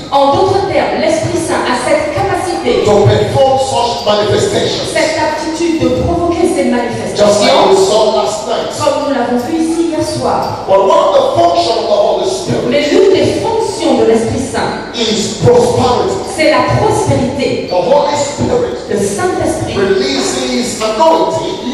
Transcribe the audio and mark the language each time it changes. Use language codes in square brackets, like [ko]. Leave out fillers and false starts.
[fr] En d'autres termes, l'Esprit Saint a cette capacité, [en] to perform such manifestations. [fr] cette aptitude de provoquer ces [en] Just like [fr] manifestations, [en] we saw last night. [fr] comme nous l'avons vu ici hier soir. [en] But one of the functions of the Holy Spirit [fr] Mais l'une des fonctions de l'Esprit Saint, [en] is prosperity. [fr] c'est la prospérité. [en] The Holy Spirit [fr] Le Saint-Esprit [en] releases anointing